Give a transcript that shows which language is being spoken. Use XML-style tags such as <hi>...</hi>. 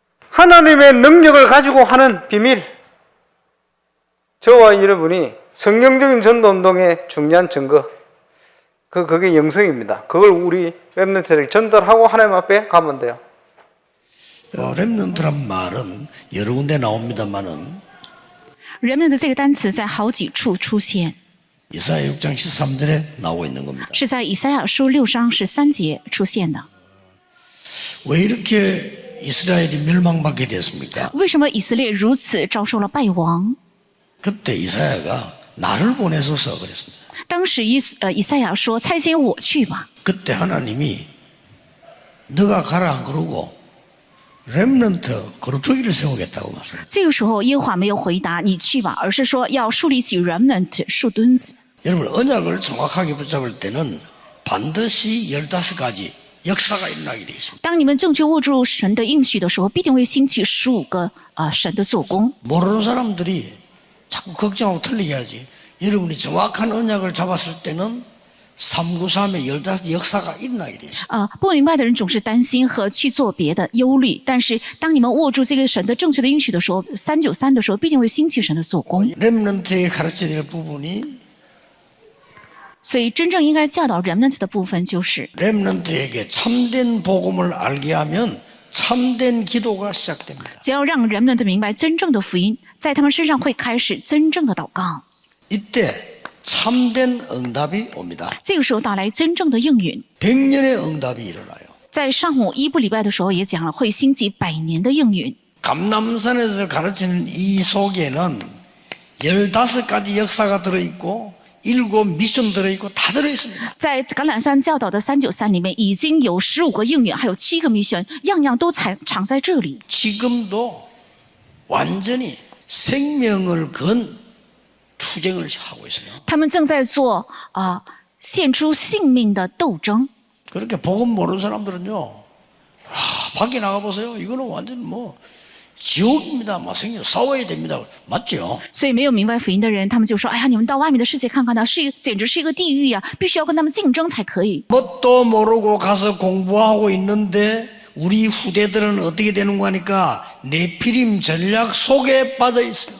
<ko>하나님의 능력을 가지고 하는 비밀, 저와 여러분이 성경적인 전도운동의 중요한 증거, 그게 영성입니다. 그걸 우리 렘넌트들에게 전달하고 하나님 앞에 가면 돼요. 렘넌트란 말은 여러 군데 나옵니다만은</ko> <zh>remnant 这个单词在好几处出现，</zh> <ko>이사야 6장 13절에 나오고 있는 겁니다.</ko> <zh>是在以赛亚书6章13节出现的。</zh> <ko>왜 이렇게 이스라엘이 멸망받게 됐습니까?</ko> <zh>为什么以色列如此遭受了败亡？</zh> <ko>그때 이사야가 나를 보내소서 그랬습니다.</ko> <zh>当时以赛亚说：“差遣我去吧。</zh> <ko>그때 하나님이 너가 가라 안 그러고 렘넌트 거루터기를 세우겠다고 말씀합니다. ”</ko> <zh>这个时候耶和华没有回答你去吧，而是说要树立起 remnant 树墩子。</zh> <ko>여러분 언약을 정확하게 붙잡을 때는 반드시 15가지 역사가 일어나게 되어 있습니다.</ko> <zh>当你们正确握住神的应许的时候，必定会兴起15个神的做工。</zh> <ko>모르는 사람들이 자꾸 걱정하고 틀리게 하지. 여러분이 정확한 언약을 잡았을 때는 393의 15 역사가 일어나게 되어 있습니다.</ko> <zh>不明白的人总是担心和去做别的忧虑，但是当你们握住这个神的正确的应许的时候，393的时候必定会兴起神的做工。</zh> <ko>렘넌트에 가르쳐야 될 부분이</ko> <zh>所以真正应该教导 remnant 的部分就是，</zh> <ko>렘넌트에게 참된 복음을 알게 하면 참된 기도가 시작됩니다.</ko> <zh>只要让 remnant 明白真正的福音，在他们身上会开始真正的祷告。</zh> <ko>이때 참된 응답이 옵니다.</ko> <zh>这个时候到来真正的应允。</zh> <ko>100년의 응답이 일어나요.</ko> <zh>在上午一部礼拜的时候也讲了，会兴起100年的应允。</zh> <ko>감람산에서 가르치는 이 속에는 15가지 역사가 들어있고 7 미션 들어있고 다 들어있습니다.</ko> <zh>在橄榄山教导的393里面，已经有15个应允，还有7个 mission， 样样都藏在这里。</zh> <ko>지금도 완전히 생명을 건 투쟁을 하고 있어요.</ko> <zh>他们正在做献出性命的斗争。</zh> <ko>그렇게 복음 모르는 사람들은요, 밖에 나가 보세요. 이거는 완전 뭐 지옥입니다. 막 생겨 싸워야 됩니다. 맞죠?</ko> <zh>所以没有明白福音的人，他们就说：“哎呀，你们到外面的世界看看呢，简直是一个地狱呀！必须要跟他们竞争才可以。”</zh> <ko>뭣도 모르고 가서 공부하고 있는데 우리 후대들은 어떻게 되는 거니까 네피림 전략 속에 빠져 있어요.</ko>